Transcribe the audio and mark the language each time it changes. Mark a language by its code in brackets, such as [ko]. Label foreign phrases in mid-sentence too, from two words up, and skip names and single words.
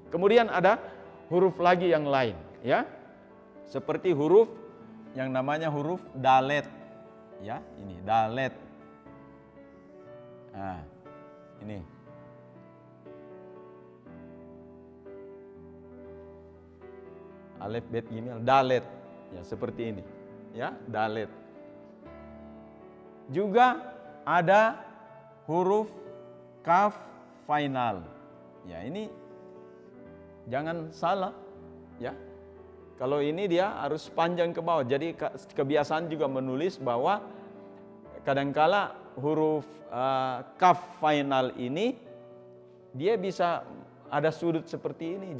[id] Kemudian ada huruf lagi yang lain, ya. Seperti huruf yang namanya huruf dalet. Ya, ini dalet. Nah, ini. Alif, bet, gimel, dalet. Ya, seperti ini. Ya, dalet. Juga ada huruf kaf final. Ya, ini jangan salah, ya. Kalau ini dia harus panjang ke bawah. Jadi kebiasaan juga menulis bahwa kadangkala huruf kaf final ini dia bisa ada sudut seperti ini.